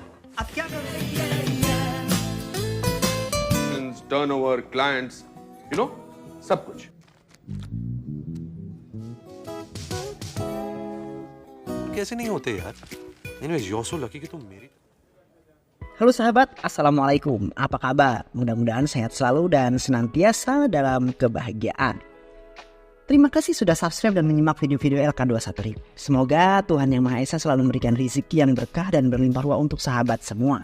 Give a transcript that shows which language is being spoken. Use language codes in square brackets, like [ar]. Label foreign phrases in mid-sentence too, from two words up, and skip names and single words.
[hi] अब क्या करूं? [en] Turnover, clients, [hi] सब कुछ. कैसे नहीं होते यार? [en] Anyways, you're so lucky [hi] कि तुम मेरी. [id] Halo sahabat, Assalamualaikum. Apa kabar? Mudah-mudahan sehat selalu dan senantiasa dalam kebahagiaan. Terima kasih sudah subscribe dan menyimak video-video LK21 Review. Semoga Tuhan Yang Maha Esa selalu memberikan rezeki yang berkah dan berlimpah ruah untuk sahabat semua.